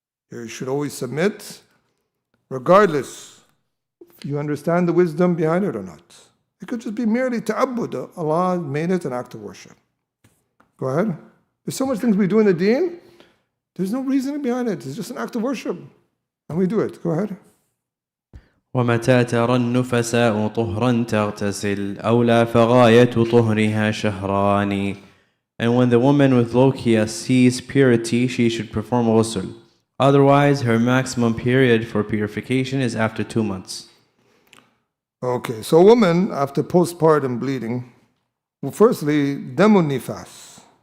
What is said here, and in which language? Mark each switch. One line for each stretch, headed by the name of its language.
English: You should always submit regardless if you understand the wisdom behind it or not. It could just be merely ta'abbud. Allah made it an act of worship. Go ahead. There's so much things we do in the deen. There's no reasoning behind it. It's just an act of worship. And we do it. Go ahead.
Arabic: ومتى ترى النفساء طهرا تغتسل أولى فغاية طهرها شهران.
English: And when the woman with lochia sees purity, she should perform ghusl. Otherwise, her maximum period for purification is after 2 months. Okay, so a woman after postpartum bleeding, well, firstly, damun nifas.